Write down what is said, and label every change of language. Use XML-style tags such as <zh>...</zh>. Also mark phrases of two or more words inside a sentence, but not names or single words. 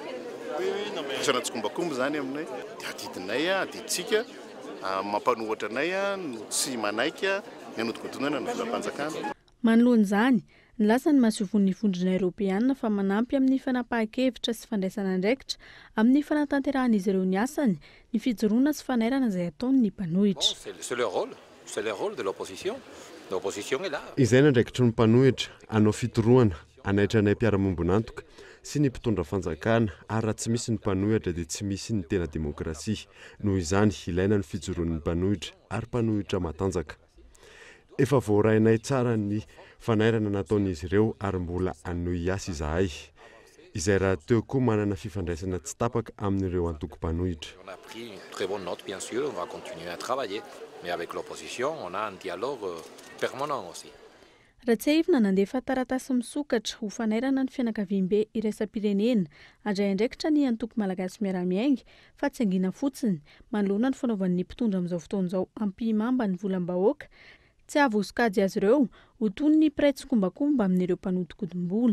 <mg>Isana tsikombakomba zany aminay dia adidinay adiditsika mampanohatra anay no tsy manaika ny anodikodinana ny volam-panjakana. Manoloana izany, ny lasa ny masiovon'ny vondrona Eoropeana fa manampy amin'ny fanapahan-kevitra sy fandraisana andraikitra amin'ny fanatanteran'izy ireo ny asany ny fijoroana sy fanairana izay ataon'ny mpanohitra.</mg> <fr>C'est le rôle de l'opposition. L'opposition est là.</fr> <mg>Izay nandraikitry ny mpanohitra anao fitoroana anaitra anay mpiara-mombonantoka sy ny mpitondra fanjakana ary raha tsy misy ny mpanohitra dia tsy misy ny tena demokrasia. Noho izany ilaina ny fijoroan'ny mpanohitra ary mpanohitra matanjaka. Efa voarainay tsara ny fanairana nataon'izy ireo ary mbola anohy asa izahay. Izay raha teo koa manana fifandraisana tsy tapaka amin'ireo antoko-mpanohitra.</mg> <fr>On a pris une très bonne note, bien sûr, on va continuer à travailler. Mais avec l'opposition, on a un dialogue permanent aussi.</fr> <mg>Raha tsy ahivina nandefa taratasy misokatra ho fanairana ny fianakaviam-be iraisam-pirenena andray andraikitra ny antoko malagasy miara-miainga fa tsy angina fotsiny manoloana ny fanaovan'ny mpitondra amin'izao fotoana izao ampimamba ny volam-bahoaka tsy avosikajy azy ireo ho toy ny mpiray tsikombakomba amin'ireo mpanodikodim-bola.</mg>